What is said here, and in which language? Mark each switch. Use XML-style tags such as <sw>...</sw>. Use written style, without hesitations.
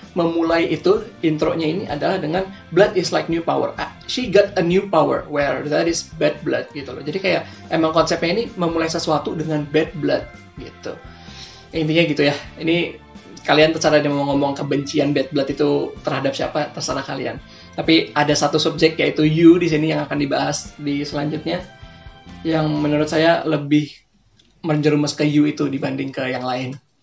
<id>memulai itu intronya ini adalah dengan</id> <en>blood is like new power. She got a new power where that is bad blood gitu loh.</en> <id>Jadi kayak emang konsepnya ini memulai sesuatu dengan bad blood gitu. Intinya gitu ya. Ini kalian terserah dia mau ngomong kebencian bad blood itu terhadap siapa, terserah kalian. Tapi ada satu subjek yaitu you di sini yang akan dibahas di selanjutnya, yang menurut saya lebih menjerumus ke you itu dibanding ke yang lain.</id>